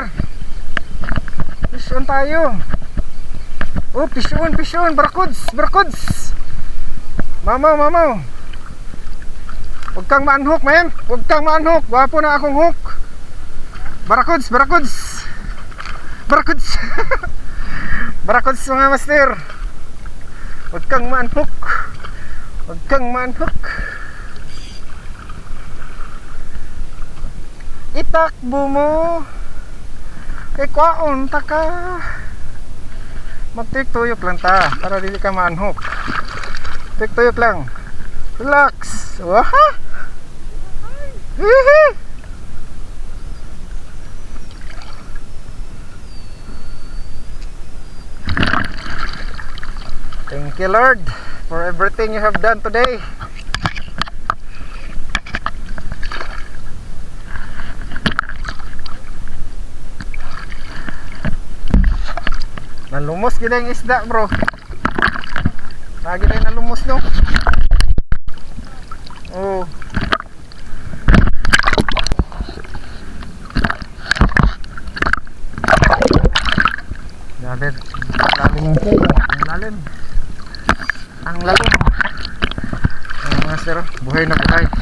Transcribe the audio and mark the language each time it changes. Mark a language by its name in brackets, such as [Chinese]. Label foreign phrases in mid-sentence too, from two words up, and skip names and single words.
[English] Fish on tayo. Oh, fish on, barakuds. [Cebuano] Mamaw. [Filipino] Huwag kang ma-unhook, man. Huwag kang ma-unhook. [Cebuano] Wapo na akong hook. [Filipino] Barakuds. Barakuds mga master. Huwag kang ma-unhook. Itakbo mo. [Cebuano] Kay kwaon ta ka. Magtik-tuyok lang ta para dili ka ma-unhook. Tik-tuyok lang. Relax. Waha. Hihi. [English] Thank you Lord for everything you have done today. [Hiligaynon] Nalumos gid ang isda, bro. [Cebuano] Lagi na nalumos no. Oh. [Filipino] Grabe, lalim. Ang lalim. Ang mga sir, buhay na buhay.